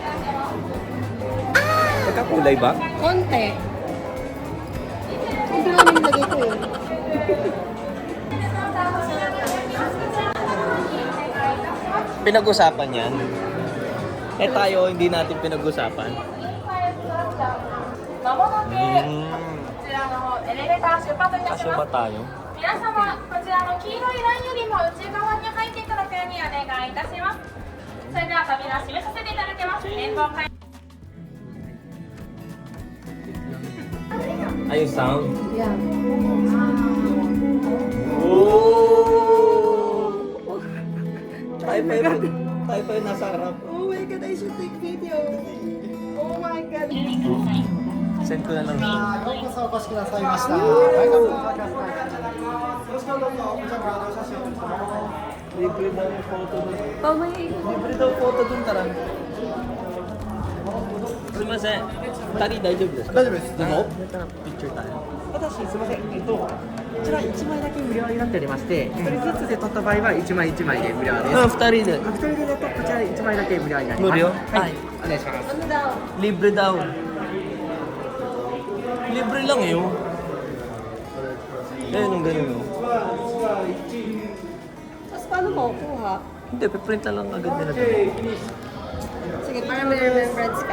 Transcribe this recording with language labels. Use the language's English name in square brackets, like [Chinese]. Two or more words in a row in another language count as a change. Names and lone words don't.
[Filipino] Magkakulay ba? Konti. Konti lang yung lagay ko eh. Pinag-usapan yan. Eh tayo, hindi natin pinag-usapan. [Japanese] まもなくこ Hmm. ちらのエレベーター出発いたし [Filipino] Kasya [Japanese] ま [Filipino] ba [Japanese] す。 [Filipino] tayo? [Japanese] 皆様、こちらの黄色いラインよりも内側に入っていただくようにお願いいたします。それでは扉を閉めさせていただきます。連邦会 [Filipino] Ayun sound. [English] Yeah. Oh! [Filipino] Tayo pa yung nasa harap. [English] Oh my God, I should take video. Oh my God. [Filipino] Send ko na lang. [Japanese] ようこそお越しくださいました。大学の高橋会よろしくどうぞ。こちらからお写真を撮ってもらいます。 [Filipino] Libre daw yung photo dun. [English] Oh my. [Filipino] Libre daw photo dun, tara. Sumasen. Tari, [Japanese] 大丈夫ですか？大丈夫です。どうぞ。 [Filipino] Picture tayo. [Japanese] ただし、すみません、こちら1枚だけ無料になっておりまして、1人ずつで撮った場合は1枚1枚で無料です。 Ah, 二人で。 2人でだとこちら1枚だけ無料になります。無料はい、お願いします。 [Filipino] Ano daw? Libre daw. Libre lang yun. Eh, nung ganun yun. Tapos paano makukuha? Hindi, piprint na lang agad nila. Sige, para may remembrance ka.